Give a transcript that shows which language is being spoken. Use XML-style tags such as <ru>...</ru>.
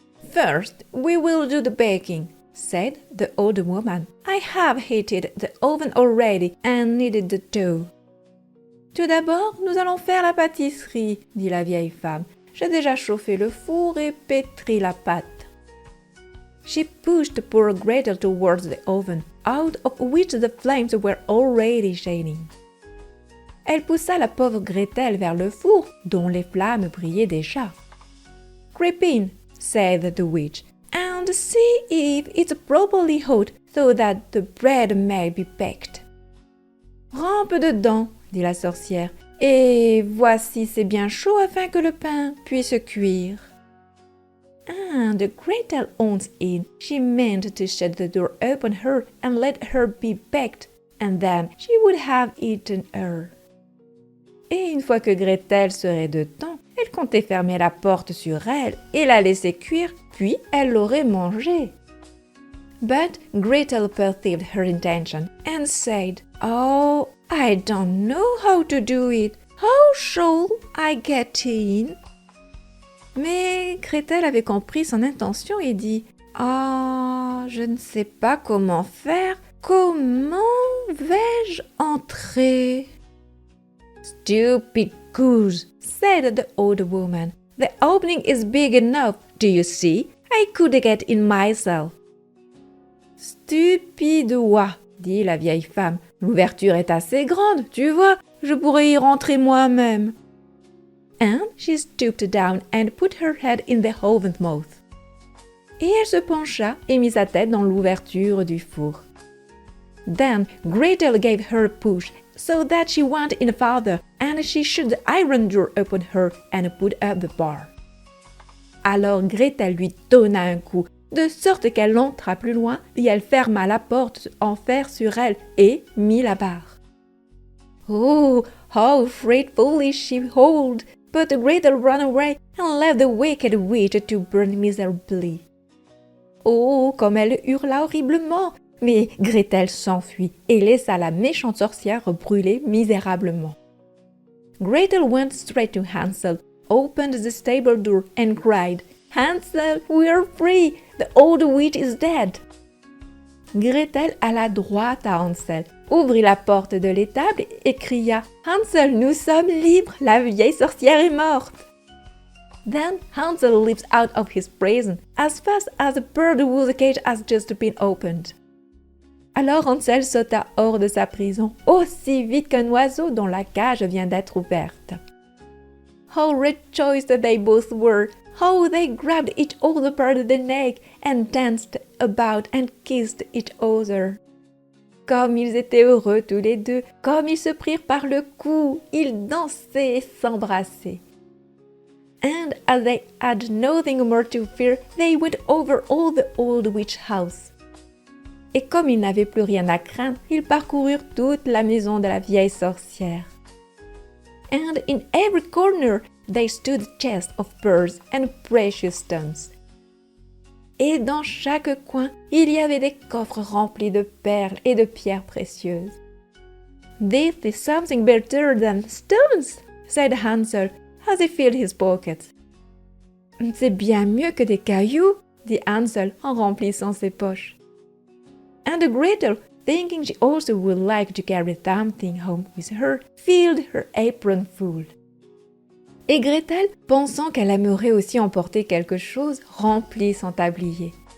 <en>First, we will do the baking, said the old woman. I have heated the oven already and kneaded the dough.</en> <fr>Tout d'abord, nous allons faire la pâtisserie, dit la vieille femme. J'ai déjà chauffé le four et pétri la pâte.</fr> <en>She pushed poor Gretel towards the oven, out of which the flames were already shining.</en> <fr>Elle poussa la pauvre Gretel vers le four, dont les flammes brillaient déjà.</fr> <en>Creep in, said the witch, and see if it's properly hot so that the bread may be baked.</en> <fr>Rampe dedans, dit la sorcière, et voici c'est bien chaud afin que le pain puisse cuire.</fr> <en>And Gretel went in. She meant to shut the door upon her and let her be baked, and then she would have eaten her.</en> <fr>Et une fois que Gretel serait dedans, elle comptait fermer la porte sur elle et la laisser cuire, puis elle l'aurait mangée.</fr> <en>But Gretel perceived her intention and said, "Oh, I don't know how to do it. How shall I get in?"</en> <fr>Mais Gretel avait compris son intention et dit « Ah, je ne sais pas comment faire. Comment vais-je entrer ?»</fr> <en>Stupid goose, said the old woman. The opening is big enough. Do you see? I could get in myself.</en> <fr>Stupide oie, dit la vieille femme. L'ouverture est assez grande, tu vois. Je pourrais y rentrer moi-même.</fr> <en>And she stooped down and put her head in the oven's mouth.</en> <fr>Et elle se pencha et mit sa tête dans l'ouverture du four.</fr> <en>Then Gretel gave her a push so that she went in farther, and she shut the iron door upon her and put up the bar.</en> <fr>Alors Gretel lui donna un coup, de sorte qu'elle entra plus loin et elle ferma la porte en fer sur elle et mit la barre.</fr> <en>Oh, how frightfully she howled! But Gretel ran away and left the wicked witch to burn miserably.</en> <fr>Oh, comme elle hurla horriblement! Mais Gretel s'enfuit et laissa la méchante sorcière brûler misérablement.</fr> <en>Gretel went straight to Hansel, opened the stable door and cried, "Hansel, we are free! The old witch is dead!"</en> <fr>Gretel alla droit à Hansel, ouvrit la porte de l'étable et cria « Hansel, nous sommes libres, la vieille sorcière est morte !»</fr> <en>Then Hansel leaps out of his prison as fast as a bird whose cage has just been opened.</en> <fr>Alors Hansel sauta hors de sa prison, aussi vite qu'un oiseau dont la cage vient d'être ouverte.</fr> <en>How rejoiced they both were! How they grabbed each other by the neck and danced about and kissed each other.</en> <fr>Comme ils étaient heureux tous les deux, comme ils se prirent par le cou, ils dansaient et s'embrassaient.</fr> <en>And as they had nothing more to fear, they went over all the old witch house.</en> <fr>Et comme ils n'avaient plus rien à craindre, ils parcoururent toute la maison de la vieille sorcière.</fr> <en>and in every corner they stood chests of pearls and precious stones.</en> <fr>Et dans chaque coin, il y avait des coffres remplis de perles et de pierres précieuses.</fr> <en>This is something better than stones, said Hansel as he filled his pockets.</en> <fr>C'est bien mieux que des cailloux, dit Hansel en remplissant ses poches.</fr> <en>And Gretel, thinking she also would like to carry something home with her, filled her apron full.</en> <fr>Et Gretel, pensant qu'elle aimerait aussi emporter quelque chose, remplit son tablier.</fr>